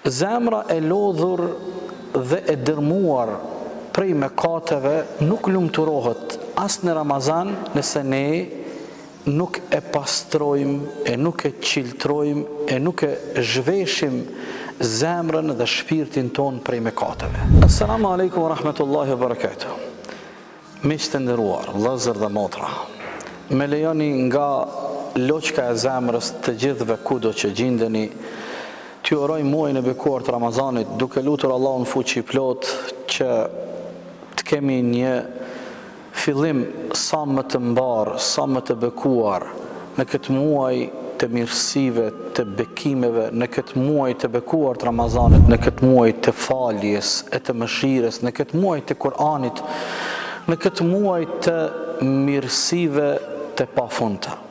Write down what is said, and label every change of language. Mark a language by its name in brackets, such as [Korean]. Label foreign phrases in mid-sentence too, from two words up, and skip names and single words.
[Albanian] Zemra e lodhur dhe e dërmuar prej mëkateve nuk lumturohet as në Ramazan nëse ne nuk e pastrojmë, e nuk e qiltrojmë, e nuk e zhveshim zemrën dhe shpirtin ton prej mëkateve. [Arabic] السلام عليكم ورحمة الله وبركاته. [Albanian] Miq të nderuar, vëllezër dhe motra, me lejoni nga loqka e zemrës të gjithëve kudo që gjindeni, t'ju uroj muajin e bekuar të Ramazanit, duke lutur Allahun fuqi plot që të kemi një fillim sa më të mbar, sa më të bekuar në këtë muaj të mirësive, të bekimeve, në këtë muaj të bekuar të Ramazanit, në këtë muaj të faljes, e të mëshirës, në këtë muaj të Kur'anit, në këtë muaj të mirësive të pafundta.